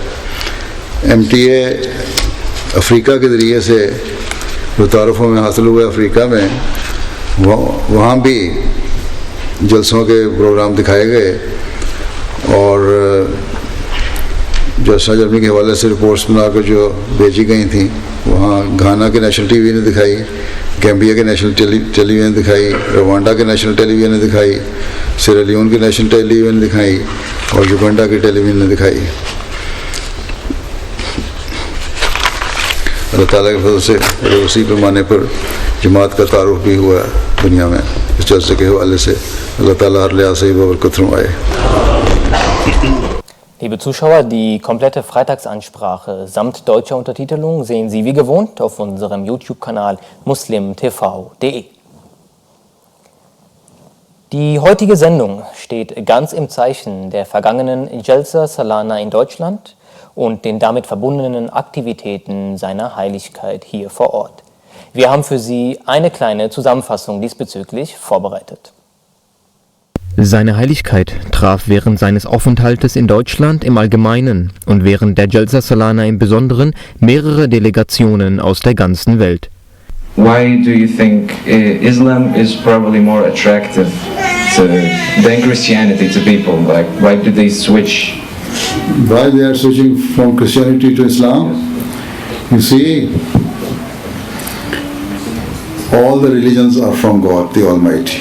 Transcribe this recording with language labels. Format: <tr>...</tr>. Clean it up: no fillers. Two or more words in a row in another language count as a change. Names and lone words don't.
<ur>MTA افریقہ کے ذریعے سے جو تعارفوں میں حاصل ہوا افریقہ میں، وہاں بھی جلسوں کے پروگرام دکھائے گئے اور جلسہ جرمنی کے حوالے سے رپورٹس بنا کر جو بھیجی گئی تھی، وہاں گھانا کے</ur> <en>national TV</en> <ur>نے دکھائی، گیمبیا کے</ur> <en>national television</en> <ur>دکھائی، روانڈا کے</ur> <en>national television</en> <ur>نے دکھائی، سیرا کی</ur> <en>national television</en> <ur>نے دکھائی اور یوگنڈا کی ٹیلی ویژن نے دکھائی. اللہ تعالیٰ کے فضل سے اسی پیمانے پر جماعت کا تعارف بھی ہوا دنیا میں اس جلسے کے حوالے سے. اللہ تعالیٰ ہر لحاظ سے برکت فرمائے.</ur> <de>Liebe Zuschauer, die komplette Freitagsansprache samt deutscher Untertitelung sehen Sie wie gewohnt auf unserem YouTube-Kanal muslimtv.de. Die heutige Sendung steht ganz im Zeichen der vergangenen Jalsa Salana in Deutschland und den damit verbundenen Aktivitäten seiner Heiligkeit hier vor Ort. Wir haben für Sie eine kleine Zusammenfassung diesbezüglich vorbereitet. Seine Heiligkeit traf während seines Aufenthaltes in Deutschland im Allgemeinen und während der Jalsa Salana im Besonderen mehrere Delegationen aus der ganzen Welt.</de> <en>Why do you think Islam is probably more attractive than Christianity to people? Like, why do they switch? Why they are switching from Christianity to Islam? You see, all the religions are from God, the Almighty.</en>